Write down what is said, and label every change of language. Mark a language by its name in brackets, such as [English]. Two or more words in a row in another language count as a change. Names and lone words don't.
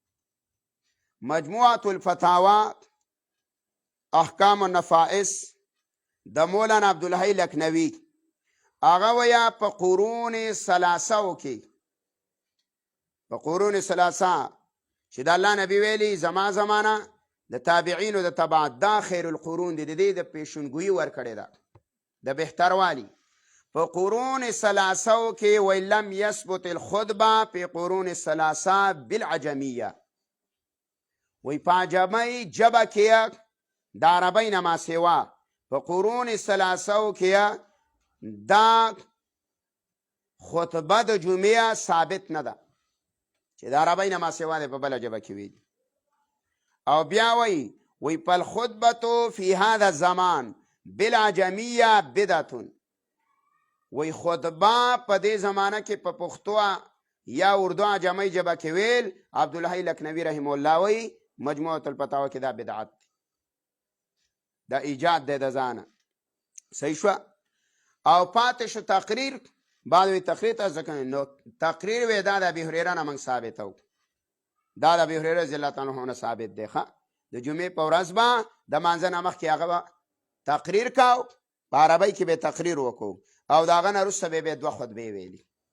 [Pashto] مجموعة الفتاوا احکام النفائس د مولانا عبدالحی لکنوی هغه ویا په قرون ثلاثه کې په قرون ثلاثه چې د الله نبی ویلي زما زمانه د تابعینو د تبعات دا [Arabic] خیر القرون [Pashto] دی د دې د پیشنګویي ورکړې ده د بهتروالي په قرون ثلاثه کې [Arabic] ولم يثبت الخطبه [Pashto] په قرون ثلاثه بالعجمیه وی په عجمي جبه کې د عربی نه ما سوا په قرون ثلاثه کې دا خطبه د جمعه ثابت نه ده چې د عربی نه ما سوا ده په بله جبه کې وي او بیا وی [Arabic] فالخطبه فی هذا الزمان بالعجمیه بدعه [Pashto] وی خطبه په دې زمانه کې په پښتو یا اردو عجمی جبه کې ویل عبدالحی لکنوی [Arabic] رحم الله [Pashto] وی مجموعة الفتاوا کې دا بدعت دا ایجاد دی د ځانه صحیح شو او پاتې شو تقریر بعد وی تقریر ته ځکه نو تقریر وی دا د ابي هريره نه موږ ثابتو دا د ابي هريره [Arabic] رضی الله تعالی عنه [Pashto] ثابت دی ښه د جمعې په ورځ به د مانځه نه مخکې هغه تقریر کاو په عربی کې به تقریر وکړو او د هغه نه وروسته به 2 خطبې ویلي